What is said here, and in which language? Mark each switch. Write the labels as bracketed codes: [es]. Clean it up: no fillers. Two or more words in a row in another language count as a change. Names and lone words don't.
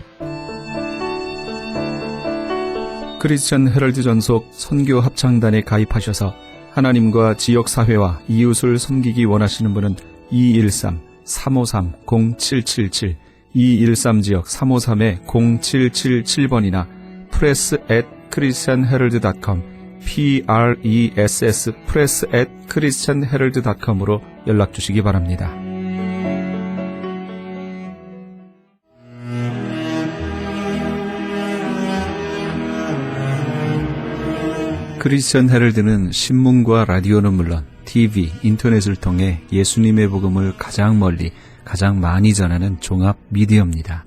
[ko] 크리스천 헤럴드 전속 선교 합창단에 가입하셔서 하나님과 지역사회와 이웃을 섬기기 원하시는 분은 213-353-0777, 213지역 353-0777번이나 press@christianherald.com, press press@christianherald.com으로 연락 주시기 바랍니다. 크리스천 헤럴드는 신문과 라디오는 물론 TV, 인터넷을 통해 예수님의 복음을 가장 멀리, 가장 많이 전하는 종합 미디어입니다.